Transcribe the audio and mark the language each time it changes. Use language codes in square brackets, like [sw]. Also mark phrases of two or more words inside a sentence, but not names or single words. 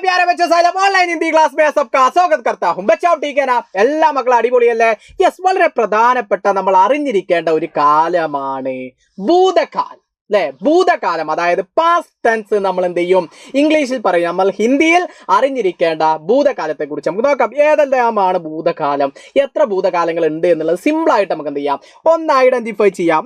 [hi] बच्चों साइलम ऑनलाइन हिंदी क्लास में सबका स्वागत करता हूं बच्चों ठीक है ना [ml] എല്ലാ മക്കളും അടിപൊളിയല്ലേ യെസ് വളരെ പ്രധാനപ്പെട്ട നമ്മൾ അറിഞ്ഞിരിക്കേണ്ട ഒരു കാലമാണ് ഭൂതകാലം അല്ലേ ഭൂതകാലം അതായത് [en] past tense [ml] നമ്മൾ എന്ത് ചെയ്യും ഇംഗ്ലീഷിൽ പറയും നമ്മൾ ഹിന്ദിയിൽ അറിഞ്ഞിരിക്കേണ്ട ഭൂതകാലത്തെ കുറിച്ച് നമുക്ക് നോക്കാം ഏതെല്ലാമാണ് ഭൂതകാലം എത്ര ഭൂതകാലങ്ങൾ ഉണ്ട് എന്നുള്ളത് സിമ്പിൾ ആയിട്ട് നമുക്ക് എന്ത് ചെയ്യാം ഒന്ന് ഐഡന്റിഫൈ ചെയ്യാം